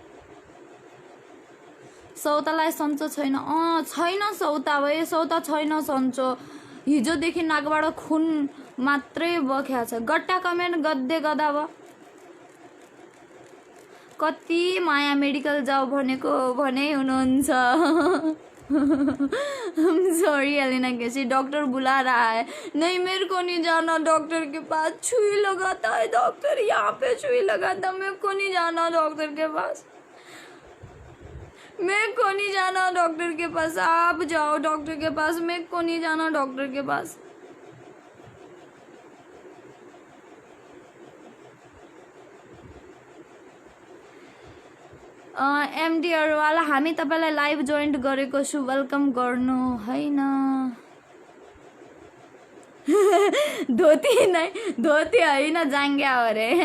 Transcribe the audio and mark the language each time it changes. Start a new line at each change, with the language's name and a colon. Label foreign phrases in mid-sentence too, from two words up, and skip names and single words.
Nepali: सौतालाई सन्चो छैन? छैन सौता भयो, सौता छैन सन्चो। हिजोदेखि नाकबाट खुन मात्रै बख्या छ। गट्टा कमेन्ट गद्दे गदा भयो। कति माया मेडिकल जाऊ भनेको भने हुनुहुन्छ।
Hindi: सॉरी एलिना कैसी, डॉक्टर बुला रहा है। नहीं मेरे को नहीं जाना डॉक्टर के पास, सुई लगाता है डॉक्टर, यहाँ पे सुई लगाता, मेरे को नहीं जाना डॉक्टर के पास, मेरे को नहीं जाना डॉक्टर के पास। आप जाओ डॉक्टर के पास, मेरे को नहीं जाना डॉक्टर के पास।
Nepali: एमडी अरवाल हामी तपाईलाई
English: live joint
Nepali: गरेको छु, वेलकम गर्नु हैन। धोती नै, धोती हैन जाङ्ग्या अरे।